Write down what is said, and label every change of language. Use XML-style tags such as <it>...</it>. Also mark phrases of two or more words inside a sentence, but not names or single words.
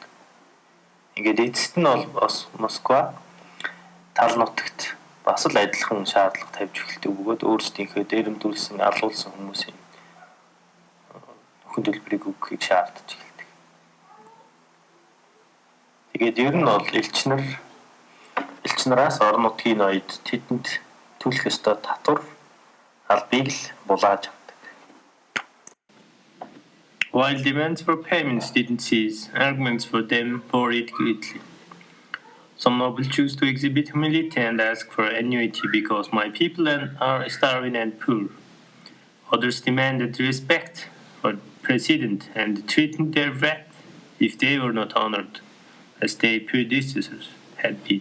<mn>Ингээд эцэст нь бол бас Москва тал нутагт бас л адилхан шаардлага тавьж эхэлдэг бөгөөд өөрсдийнхөө дээрэмдүүлсэн, алуулсан хүмүүсийн нөхөн төлбөрийг өгөхийг шаардаж эхэлдэг. Тэгээд ер нь бол элч нараас орон нутгийн ноёд тэдэнд төлөх ёстой татвар албыг л булааж авдаг.</mn> <en>While demands for payments didn't cease, arguments for them varied greatly. Some nobles choose to exhibit humility and ask for annuity because my people are starving and poor. Others demanded respect for the president and threatened their wrath if they were not honored, as their predecessors had been.</en>